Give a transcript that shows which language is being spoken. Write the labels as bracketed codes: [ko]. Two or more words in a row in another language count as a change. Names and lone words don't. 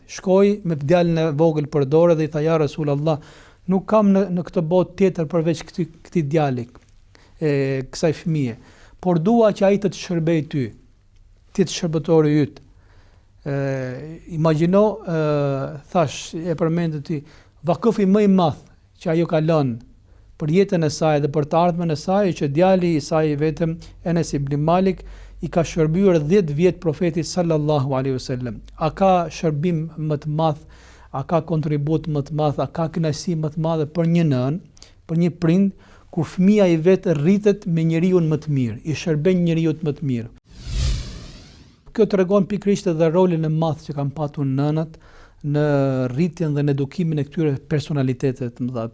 [sq] Shkoi me djalin e vogël për dorë dhe i tha: [ar] "يا رسول الله, [sq] nuk kam në këtë botë tjetër përveç këtij djali, kësaj fëmie, por dua që ai të të shërbej ty, ti të shërbëtori yt." Imagjino, thash, e përmendë ti, vakufi më i madh që ajo ka lënë për jetën e saj dhe për të ardhmen e saj, që djali i saj vetëm Enes ibn Malik i ka shërbyer 10 vjet profetit [ar] صلى الله عليه وسلم. [sq] A ka shërbim më të madh, a ka kontribut më të madh, a ka kënaqësi më të madhe për një nën, për një prind, kur fëmia i vet rritet me njeriu më të mirë, i shërben njeriu më të mirë. Kjo tregon pikërisht edhe rolin e madh që kanë patur nënat në rritjen dhe në edukimin e këtyre personalitetet të mëdha.